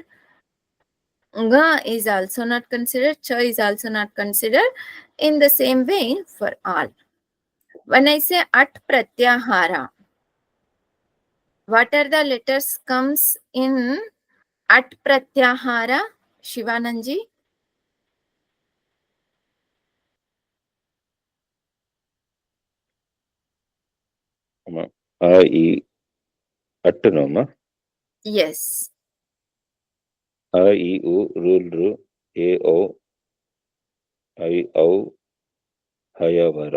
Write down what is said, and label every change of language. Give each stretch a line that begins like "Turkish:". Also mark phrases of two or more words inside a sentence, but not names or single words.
English: Nga is also not considered. Cha is also not considered. In the same way for all. When I say at pratyahara, what are the letters comes in at pratyahara, Shivananji? A, E, Attanoma. Yes. A, E, U, R, E, O, I, Au, Hayavara.